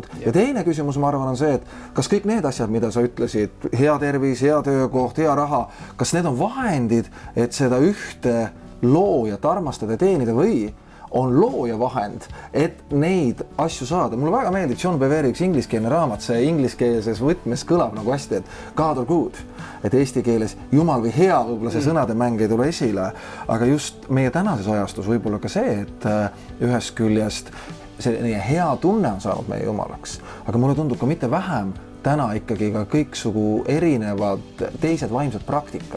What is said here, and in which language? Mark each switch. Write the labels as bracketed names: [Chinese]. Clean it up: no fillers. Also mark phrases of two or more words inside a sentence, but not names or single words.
[Estonian] Ja teine küsimus, ma arvan, on see, et kas kõik need asjad, mida sa ütlesid, hea tervis, hea töökoht, hea raha, kas need on vahendid, et seda ühte loojat armastada ja teenida või on looja vahend, et neid asju saada. Mulle väga meeldib John Bevere üks ingliskeelne raamat, see ingliskeelses võtmes kõlab nagu hästi, et [English] God or good, [Estonian] et eesti keeles jumal või hea, võib-olla see sõnademäng ei tule esile, aga just meie tänases ajastus võib-olla ka see, et ühest küljest selline hea tunne on saanud meie jumalaks, aga mulle tundub ka mitte vähem täna ikkagi ka kõiksugu erinevad teised vaimsed praktikad.